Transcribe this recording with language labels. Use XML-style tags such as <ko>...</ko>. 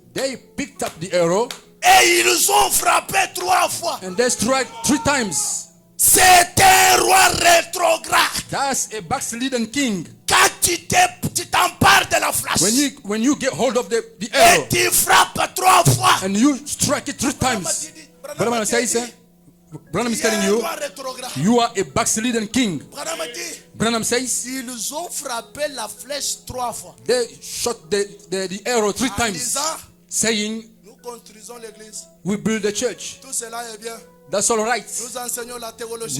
<en>They picked up the arrow</en> <fr>Et ils ont frappé 3 fois.</fr> <en>and they struck 3 times.</en> <fr>C'est un roi rétrograde.</fr> <en>That's a backslidden king.</en> <fr>Quand tu t'empares de la flèche</fr> <en>When you get hold of the arrow</en> <fr>et tu frappes 3 fois,</fr> <en>and you strike it 3 times, Branham says, Branham is telling you, you are a backslidden king. Branham says,</en> <fr>ils ont frappé la flèche 3 fois.</fr> <en>they shot the arrow 3</en> <fr>En</fr> <en>times,</en> <fr>disant,</fr> <en>saying,</en> <fr>nous construisons l'église.</fr> <en>we build the church.</en> <fr>Tout cela est bien.</fr> <en>That's all right.</en> <fr>Nous enseignons la théologie.</fr>